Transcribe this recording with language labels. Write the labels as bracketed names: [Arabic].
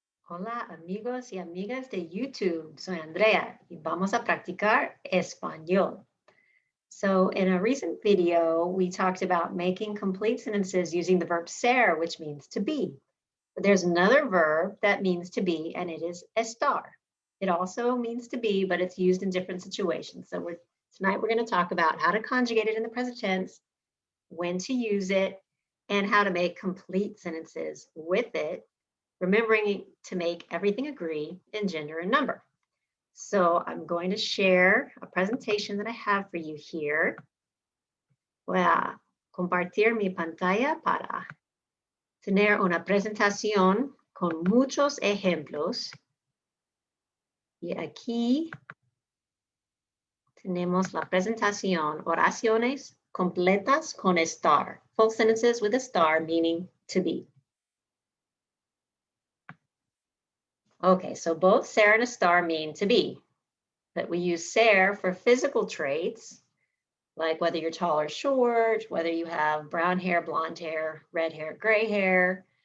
[Spanish] Hola amigos y amigas de YouTube, soy Andrea y vamos a practicar español. [English] So in a recent video, we talked about making complete sentences using the verb ser, which means to be. But there's another verb that means to be, and it is estar. It also means to be, but it's used in different situations. So tonight we're going to talk about how to conjugate it in the present tense, when to use it, and how to make complete sentences with it, remembering to make everything agree in gender and number. So I'm going to share a presentation that I have for you here. [Spanish] Voy a compartir mi pantalla para tener una presentación con muchos ejemplos. Y aquí tenemos la presentación, oraciones completas con estar. [English] Full sentences with a star, meaning to be. Okay, so both ser and estar mean to be, but we use ser for physical traits, like whether you're tall or short, whether you have brown hair, blonde hair, red hair, gray hair.